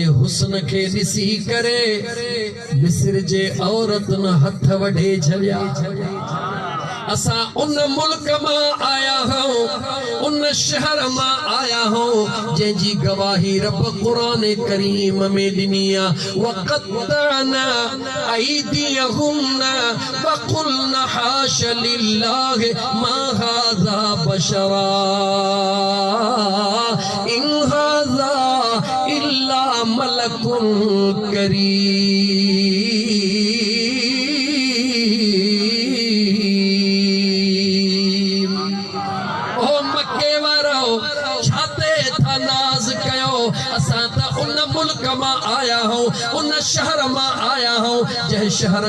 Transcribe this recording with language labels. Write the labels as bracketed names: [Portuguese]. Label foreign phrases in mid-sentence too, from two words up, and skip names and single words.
[Sindhi] हुस्न खे ॾिसी करे मिस्र जे औरतुनि हथ वढे छॾिया असां उन मुल्क मां आया हूं उन शहर मां आया हूं जंहिंजी गवाही रब क़ुरान करीम में ॾिनी आहे [Arabic] وقطعن أيديهن وقلن حاش لله ما هذا بشرا إن هذا إلا ملك كريم [Sindhi] उन मुल्क मां आया हूं उन शहर मां आया हूं जंहिं शहर